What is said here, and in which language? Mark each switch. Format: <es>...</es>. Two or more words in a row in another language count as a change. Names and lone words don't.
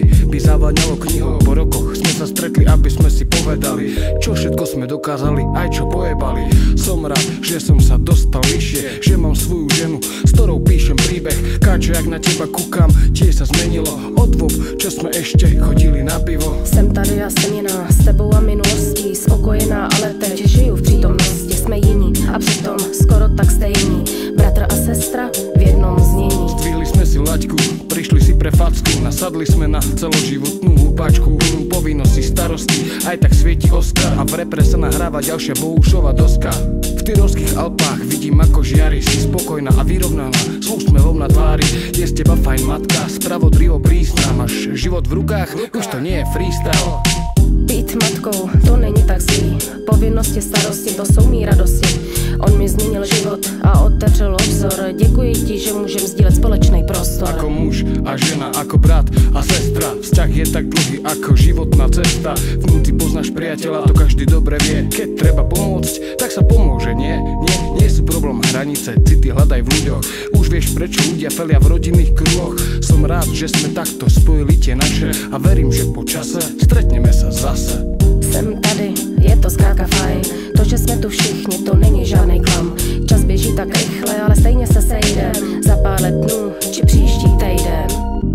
<sk>By zavaňalo knihou, po rokoch sme sa stretli, aby sme si povedali, čo všetko sme dokázali, aj čo pojebali. Som rád, že som sa dostal vyššie, že mám svoju ženu, s ktorou píšem príbeh. Káčo, jak na teba kúkam, tiež sa zmenilo od dvob, čo sme ešte chodili na pivo.</sk> <cs>Jsem tady a jsem jiná, s tebou a minulostí, spokojená, ale teď žiju v přítomnosti. Jsme jiní a přitom skoro tak stejní, bratr a sestra v jednom znění.</cs> <sk>Zdvihli sme si laťku, prišli si pre facku, nasadli sme na celoživotnú húpačku. Povinnosti, starosti, aj tak svieti Oscar a v repre sa nahráva ďalšia Boušova doska. V Tyrolských Alpách vidím, ako žiari, si spokojná a vyrovnaná, s úsmevom na tvári. Je z teba fajn matka, spravodlivo prísna, máš život v rukách, už to nie je freestyle.</sk> <cs>Být matkou, to není tak zlý, povinnosti, starosti, to jsou mý radosti. On mi změnil život a otevřel obzor, děkuji ti, že můžem sdílet společný prostor.</cs> <sk>Ako muž a žena, ako brat a sestra, vzťah je tak dlhý ako životná cesta. Vnúci poznáš priateľa, to každý dobre vie. Keď treba pomôcť, tak sa pomôže, nie sú problém hranice, city hľadaj v ľuďoch. Už vieš, prečo ľudia felia v rodinných kruhoch. Som rád, že sme takto spojili tie naše a verím, že po čase stretneme sa zase.</sk> <cs>Jsem tady, je to zkrátka fajn, to, že jsme tu všichni, to není žádnej klam. Čas běží tak rychle, ale stejně se sejdem za pár let dnů či příští týden.</cs>